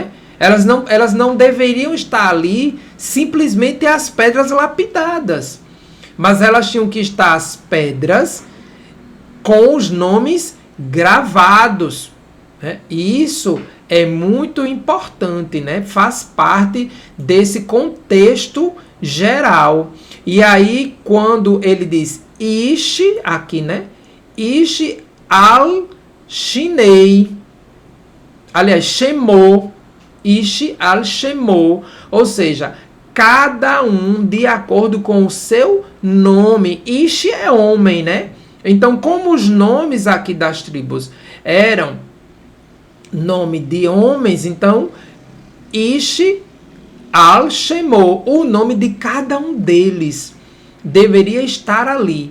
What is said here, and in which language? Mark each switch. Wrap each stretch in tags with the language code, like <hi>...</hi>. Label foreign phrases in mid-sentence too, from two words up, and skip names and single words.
<pt>Elas não deveriam estar ali simplesmente as pedras lapidadas, mas elas tinham que estar as pedras com os nomes gravados, né? E isso é muito importante, né? Faz parte desse contexto geral. E aí, quando ele diz Ish, aqui, né?</pt> <he>איש על שני, aliás, שמו, איש על שמו,</he> <pt>ou seja, cada um de acordo com o seu nome. Ish é homem, né? Então, como os nomes aqui das tribos eram nome de homens, então,</pt> <he>איש על שמו,</he> <pt>o nome de cada um deles deveria estar ali.</pt>